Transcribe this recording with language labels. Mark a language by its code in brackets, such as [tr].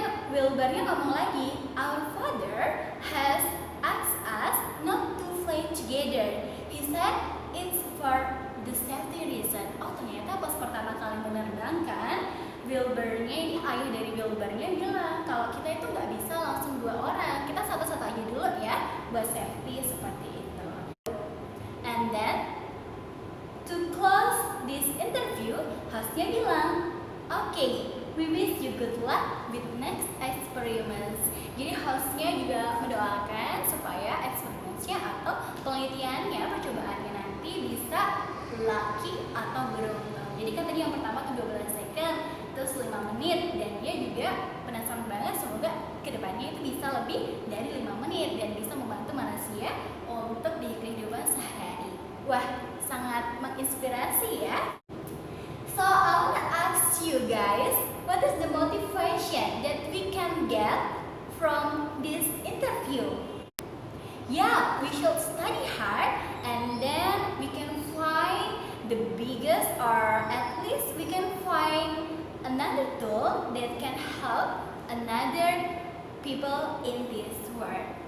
[en] Wilbarnya [id] ngomong lagi, [en] our father has asked us not to fly together. He said it's for the safety reason. [id] Oh, ternyata pas pertama kali menerbangkan, Wilbarnya ini, ayah dari Wilbarnya bilang kalau kita itu nggak bisa langsung 2 orang, kita satu-satu aja dulu ya, buat safety seperti itu. [en] And then to close this interview, [id] hostnya bilang, [en] okay, we wish you good luck with next experiments. [id] Jadi hostnya juga mendoakan supaya eksperimennya atau penelitiannya, percobaannya nanti bisa lucky atau beruntung. Jadi kan tadi yang pertama tuh 12 second, terus 5 menit, dan dia juga penasaran banget semoga kedepannya itu bisa lebih dari 5 menit dan bisa membantu manusia untuk di kehidupan sehari-hari. Wah, sangat menginspirasi ya. [en] So I wanna ask you guys, what is the motivation that we can get from this interview? Yeah, we should study hard and then we can find the biggest, or at least we can find another tool that can help another people in this world.